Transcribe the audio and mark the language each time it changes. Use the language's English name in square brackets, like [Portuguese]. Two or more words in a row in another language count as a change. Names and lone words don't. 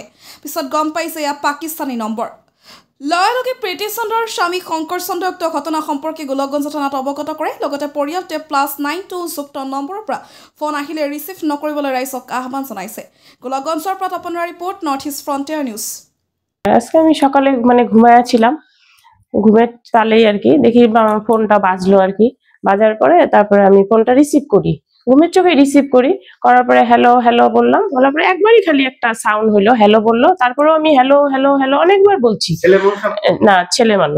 [Assamese] পিছত গম পাইছে এয়া পাকিস্তানী নম্বৰ। লগে লগে প্ৰীতি চন্দ্ৰৰ স্বামী শংকৰ চন্দ্ৰই উক্ত ঘটনা সম্পৰ্কে গোলাগঞ্জ থানাত অৱগত কৰে। লগতে পৰিয়ালটোৱে +92 যুক্ত নম্বৰৰ পৰা ফোন আহিলে ৰিচিভ নকৰিবলৈ ৰাইজক আহ্বান জনাইছে। গোলাগঞ্জৰ পৰা তপনৰ ৰিপোৰ্ট, নৰ্থ ইষ্ট ফ্ৰণ্টিয়াৰ নিউজ। [Bangla] আজকে আমি সকালে ঘুমাইছিলাম, ঘুমে তালেই আর কি দেখি ফোনটা বাজলো আর কি। বাজার পরে তারপরে আমি ফোনটা রিসিভ করি, ঘুমের চোখে রিসিভ করার পরে হ্যালো হ্যালো বললাম, বলার পরে একবারই খালি একটা সাউন্ড হইলো, হ্যালো বললো। তারপরে আমি হ্যালো হ্যালো হ্যালো অনেকবার বলছি, না ছেলে মানুষ।